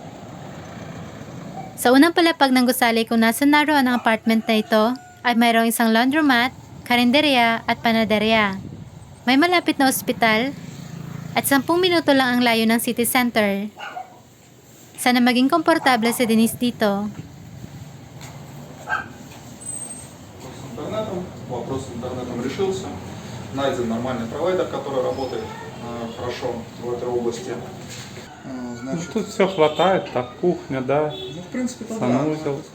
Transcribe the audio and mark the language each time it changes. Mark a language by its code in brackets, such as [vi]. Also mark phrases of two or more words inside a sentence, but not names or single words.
[tl] Sa unang palapag ng gusali kung nasa naroon ang apartment na ito ay mayroong isang laundromat, karinderya at panaderya. May malapit na ospital at 10 minuto lang ang layo ng city center. Sana maging komportable si Denise dito. [ru] С интернетом, вопрос с интернетом решился. Найден нормальный провайдер, который работает хорошо в этой области. Ну, Значит, тут все хватает, так кухня, да, ну, в принципе, то да. санузел.